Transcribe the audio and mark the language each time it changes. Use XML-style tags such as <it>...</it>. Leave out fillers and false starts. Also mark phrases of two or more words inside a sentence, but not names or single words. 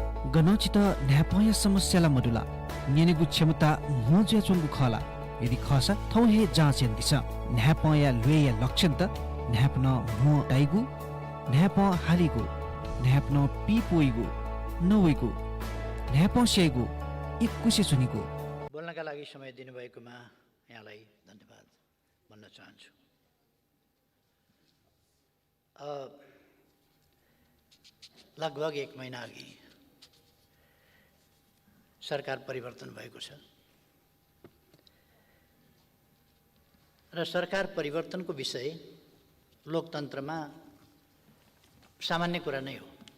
<new>गनचित न्यापया समस्याला मडुला नेनेगु क्षमता मोज्या चोंगु खला यदि खसा थौ हे जाँचेन दिस न्यापया लुया लक्षण त न्यापन मो टाइगु न्याप हालिगु न्यापन पिपोइगु नवेगु न्याप सेगु इक्कुसे सुनिगु।</new> <ne>बोल्नका लागि समय दिनुभएकोमा यहाँलाई धन्यवाद भन्न चाहन्छु। लगभग 1 महिना अघि सरकार परिवर्तन भएको छ र सरकार परिवर्तनको विषय लोकतन्त्रमा सामान्य कुरा नै हो।</ne>